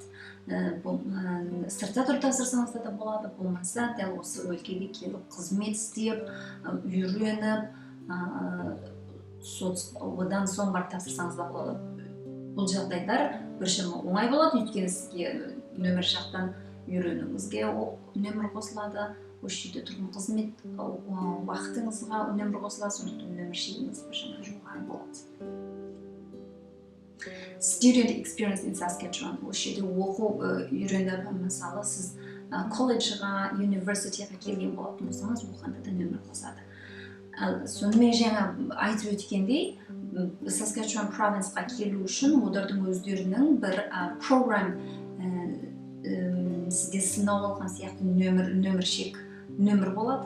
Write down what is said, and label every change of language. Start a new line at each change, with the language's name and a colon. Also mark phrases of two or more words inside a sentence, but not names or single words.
Kazakh: Сыртта тұрып тапсырсаңыз да болады, болмаса дәл осы өлкеге келіп қызмет істеп, үйреніп, одан соң барып тапсырсаңыз да болады. Бұл жағдайлар біршама оңай болады, өйткені сізге нөмір жақтан үйренуіңізге нөмір қосылады, осы жерде тұрған қызмет уақытыңызға нөмір қосылады, сондықтан нөмір шегіңіз біршама жоғары болады.
English: Student experience in Saskatchewan,
Kazakh: осы жерде оқу үйреніп, мысалы, сіз колледжға, университетке келген болатын болсаңыз, оқығанда да нөмір қосады. Сонымен жаңа айтып өткендей, Saskatchewan провинсқа келу үшін олардың өздерінің бір программ сізге сынау алған сияқты нөмір болады.